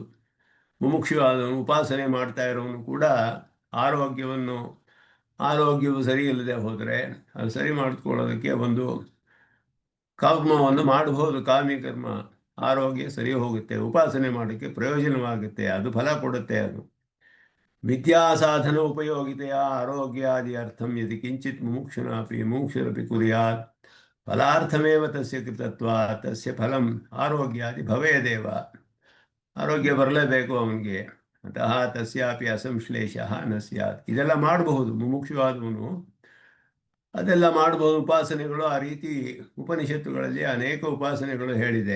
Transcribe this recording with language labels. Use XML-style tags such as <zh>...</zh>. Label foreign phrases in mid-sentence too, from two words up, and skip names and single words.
<kn>ಮುಮುಕ್ಷು ಆದವನು ಉಪಾಸನೆ ಮಾಡ್ತಾ ಇರೋನು ಕೂಡ ಆರೋಗ್ಯವು ಸರಿ ಇಲ್ಲದೆ ಹೋದರೆ ಅದು ಸರಿ ಮಾಡಿಕೊಳ್ಳೋದಕ್ಕೆ ಒಂದು ಕರ್ಮವನ್ನು ಮಾಡಬಹುದು, ಕಾಮಿ ಕರ್ಮ. ಆರೋಗ್ಯ ಸರಿ ಹೋಗುತ್ತೆ, ಉಪಾಸನೆ ಮಾಡೋಕ್ಕೆ ಪ್ರಯೋಜನವಾಗುತ್ತೆ, ಅದು ಫಲ ಕೊಡುತ್ತೆ.</kn> <sa>ಅದು ವಿದ್ಯಾ ಸಾಧನ ಉಪಯೋಗಿತೆಯ ಆರೋಗ್ಯಾದಿ ಅರ್ಥಂ ಯದಿ ಕಿಂಚಿತ್ ಮುಮುಕ್ಷುರಪಿ ಕುರ್ಯಾತ್ ಫಲಾರ್ಥಮೇವ ತಸ್ಯ ಕೃತತ್ವ ತಸ್ಯ ಫಲಂ ಆರೋಗ್ಯಾದಿ ಭವೇದೇವ.</sa> <kn>ಆರೋಗ್ಯ ಬರಲೇಬೇಕು ಅವನಿಗೆ,</kn> <sa>ಅತಃ ತಸ್ಯಾಪಿ ಅಸಂಶ್ಲೇಷ ನ ಸ್ಯಾತ್.</sa> <kn>ಇದೆಲ್ಲ ಮಾಡಬಹುದು ಮುಮುಕ್ಷುವಾದವನು, ಅದೆಲ್ಲ ಮಾಡಬಹುದು ಉಪಾಸನೆಗಳು. ಆ ರೀತಿ ಉಪನಿಷತ್ತುಗಳಲ್ಲಿ ಅನೇಕ ಉಪಾಸನೆಗಳು ಹೇಳಿದೆ.</kn>